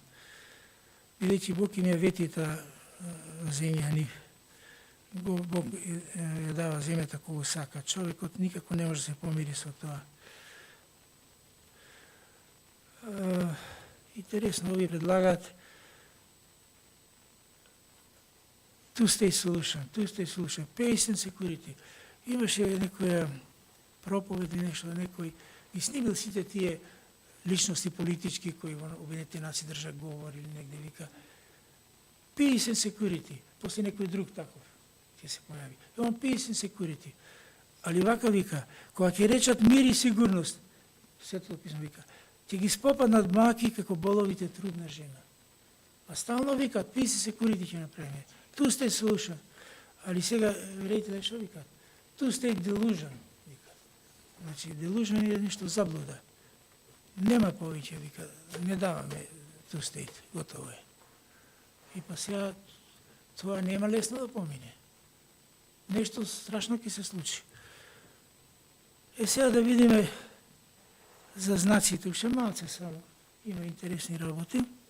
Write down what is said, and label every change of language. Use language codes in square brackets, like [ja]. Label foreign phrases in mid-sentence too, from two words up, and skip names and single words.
[mk] Бидејќи Бог им ја вети таа земја нив. Бог ја дава земјата кога сака. Човекот никако не може да се помири со тоа. Интересно, овие предлагаат [en] two state solution, peace and security. [mk] Имаше некоја проповед или нешто, некој ги снимил сите тие личности политички кои во Обединетите нации држат говор или негде вика [en] peace and security, [mk] после некој друг таков ќе се појави. [en] Имам peace and security. [mk] Али вака вика, кога ќе речат мир и сигурност, Светото писмо вика, ќе ги спопаднат маки како боловите трудна жена. А стално викат, [en] peace and security [mk] ќе направиме. [en] Two state solution. [mk] Али сега, верите да што викат? [en] Two state delusion. [mk] Вика. Значи, delusion е нешто заблуда. Нема повеќе, вика, не даваме [en] two state, [mk] готово е. И па сега, тоа нема лесно да помине. Нешто страшно ќе се случи. Сега да видиме за знаците, уште малце само, има интересни работи.